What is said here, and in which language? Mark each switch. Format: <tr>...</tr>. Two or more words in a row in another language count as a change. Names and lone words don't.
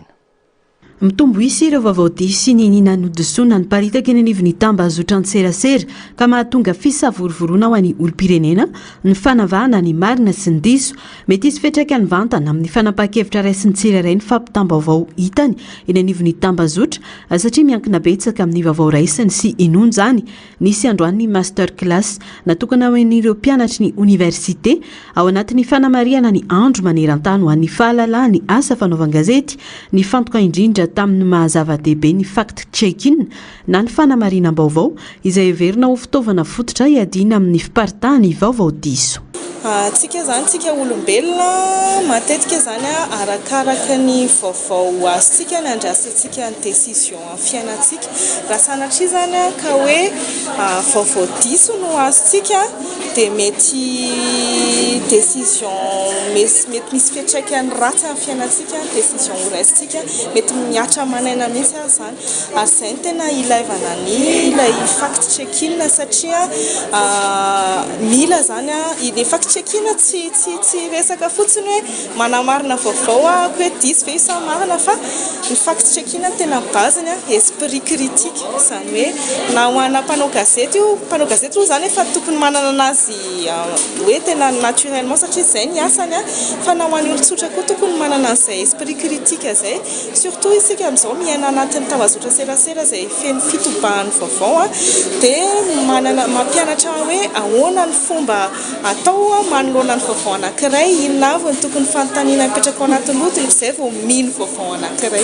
<mg>Mitombo isy ireo vaovao diso sy ny ninanodisona ny paritaka eny anivony tambazotra serasera ka mahatonga fisavorovorona ho an'ny olom-pirenena ny fanavahana ny marina sy ny diso mety isy fetraka ny vantana amin'ny fanapahan-kevitra ray sy ny tsirairay ny fampitam-baovao hitany eny anivony tambazotra satria miankina betsaka amin'ny vaovao raisiny sy inony zany. Nisy androany</mg> <en>master class</en> <mg>natokana ho an'ireo mpianatry ny université ao anatin'ny fanamariana ny andro maneran-tany ho an'ny fahalalahana ny asa fanaovan-gazety ny fantoka indrindra tamin'ny mahazava-dehibe ny</mg> <en>fact check-in</en> <mg>na ny fanamarinam-baovao izay heverina ho fitaovana fototra hiadiana amin'ny fiparitahany vaovao diso. Tsika zany tsika olombelona matetika zany arakaraka ny vaovao azontsika ny andrasantsika ny décision amin'ny fiainantsika. Raha sanatria zany ka hoe vaovao diso no azontsika dia mety décision mety misy fiantraikany ratsy amin'ny fiainantsika, décision ho raisintsika mety miatra manaina mihitsy azy zany. Ary izay no tena ilaivana ny ilay</mg> <en>fact check-in</en> <mg>satria mila zany ilay</mg> <en>fact check-in</en> <mg>tsy resaka fotsiny hoe manamarina vaovao hoe diso ve sa marina fa ny</mg> <en>fact check-in</en> <mg>tena baziny</mg> <fr>esprit critique</fr> <mg>zany hoe na ho ana mpanao gazety io zany efa tokony manana anazy hoe tena naturellement satria izay ny asany fa na ho an'ny olon-tsotra koa tokony manana an'izay</mg> <fr>esprit critique</fr> <mg>zay surtout isika amin'izao miaina anatin'ny tambazotra serasera izay feno fitobahan'ny vaovao dia mampianatra hoe ahoana ny fomba atao manoloana ny vaovao anankiray, inona avy ny tokony fanontaniana mipetraka ao anatin'ny lotony izay vao mino vaovao anankiray.</mg>